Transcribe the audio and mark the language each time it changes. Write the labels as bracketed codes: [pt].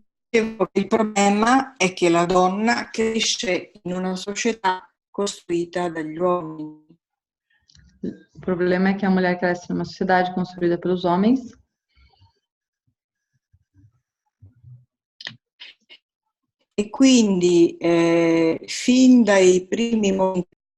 [it] Il problema è che la donna cresce in una società costruita dagli uomini. [pt] O problema é que a mulher cresce numa sociedade construída pelos homens. [it] E quindi fin dai primi momenti